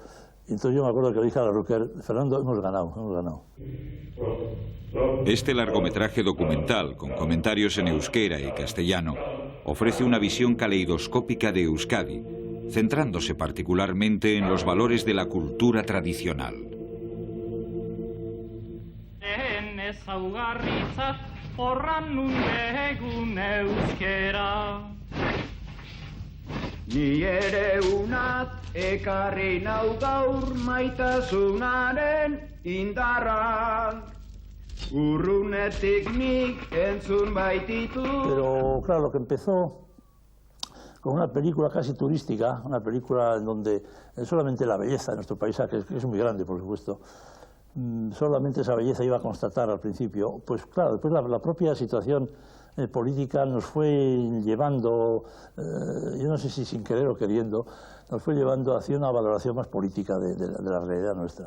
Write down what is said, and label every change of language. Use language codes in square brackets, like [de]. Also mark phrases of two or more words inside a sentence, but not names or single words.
[es] Entonces yo me acuerdo que le dije a Larroquert, Fernando, hemos ganado. Este largometraje documental, con comentarios en euskera y castellano, ofrece una visión caleidoscópica de Euskadi, centrándose particularmente en los valores de la cultura tradicional. [eu] Ni ere unat ekarri nau gaur maitasunaren indarra. Urrunetik nik entzun baititu. [es] Pero claro, lo que empezó con una película casi turística, una película en donde solamente la belleza de nuestro paisaje, que es muy grande por supuesto, solamente esa belleza iba a constatar al principio, pues claro, después la propia situación política nos fue llevando, yo no sé si sin querer o queriendo, nos fue llevando hacia una valoración más política de la realidad nuestra.